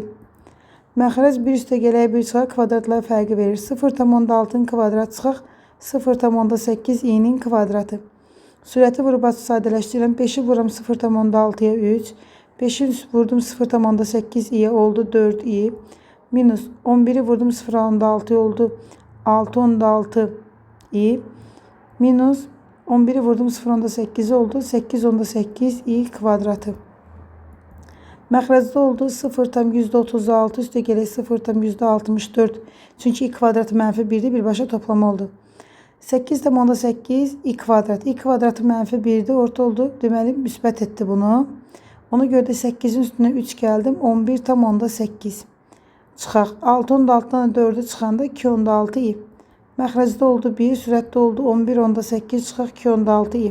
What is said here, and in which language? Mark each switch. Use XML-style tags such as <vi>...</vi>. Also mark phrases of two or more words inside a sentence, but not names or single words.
<az>Məxrəc 1 üstə gələk 1 çıxaq kvadratlar fərqi verir. 0,6'ın kvadrat çıxaq 0,8i'nin kvadratı. Sürəti vurub sadələşdirirəm. 5'i vururam 0,6'ya 3. 5'i vurdum 0,8i'ye oldu 4i. Minus 11'i vurdum 0,6'ya oldu 6,6i. Minus 11'i vurdum 0,8 oldu 8,8i kvadratı. Məxrəcdə oldu 0,36 üstə gələk 0,64. Çünki i kvadratı mənfi 1'dir. Birbaşa toplama oldu. 8,8 i kvadrat. I kvadratı mənfi 1'dir. Orta oldu. Deməli müsbət etdi bunu. Ona görə də 8'in üstünə 3 gəldim. 11,8 çıxaq. 6,6'dan 4'ü çıxanda 2,6i. Məxrəcdə oldu 1. Sürətdə oldu 11,8 çıxaq 2,6i.</az>